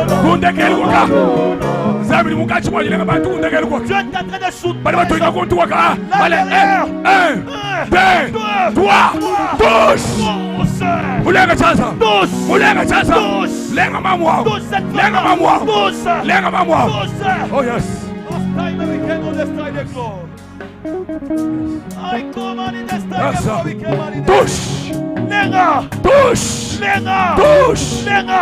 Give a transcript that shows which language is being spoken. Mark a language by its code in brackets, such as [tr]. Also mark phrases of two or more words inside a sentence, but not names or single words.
[fr] Dieu est en train de soutenir. Allez, 1, 2, 3, touche. [bem] Mulenga chansa. Mulenga chansa. Lenga mamwa. Lenga mamwa. Lenga mamwa. [en] Oh yes. [fr] Touche. [bem] Lenga. [fr] Touche. [bem] Lenga. [fr] Touche. [bem] Lenga.